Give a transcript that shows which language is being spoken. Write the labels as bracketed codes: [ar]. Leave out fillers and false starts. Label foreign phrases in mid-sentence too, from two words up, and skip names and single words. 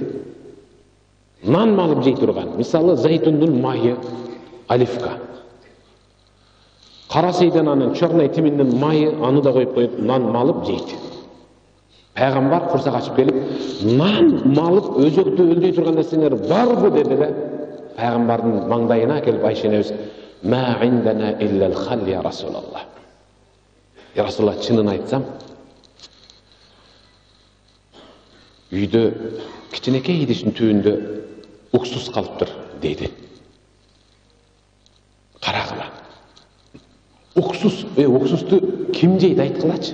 [ky] Нан малып жей турган, мисалы зайтундун майы, оливка. Кара сейдананын [ru] черный тиминдин [ky] майы, аны да коюп нан малып жейт. Пайгамбар курсак ачып келип, нан малып өзөктү өлдөй турган нерселер барбы деди да, пайгамбардын маңдайына келип Айша энебиз: [ar] "ما عندنا إلا الخل يا رسول الله." يا رسول الله, [ky] чынын айтсам, үйдө кичинекей идиштин түбүндө уксус калыптыр дейди. Карагыла. Уксусту ким жейт айткылачы?